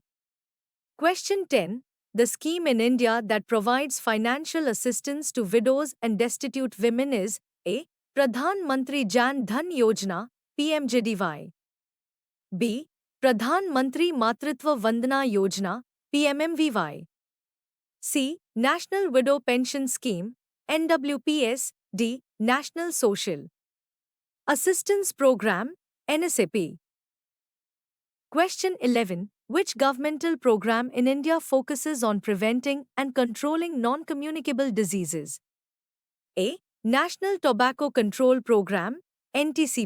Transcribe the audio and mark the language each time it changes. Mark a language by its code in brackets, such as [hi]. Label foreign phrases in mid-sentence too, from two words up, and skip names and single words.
[en] Question 10. The scheme in India that provides financial assistance to widows and destitute women is A. Pradhan Mantri Jan Dhan Yojana, PMJDY. B. Pradhan Mantri Matritva Vandana Yojana, PMMVY. C. National Widow Pension Scheme, NWPS. D. National Social Assistance Program, NSAP. Question 11. Which governmental program in India focuses on preventing and controlling non-communicable diseases? A. National Tobacco Control Program, NTCP.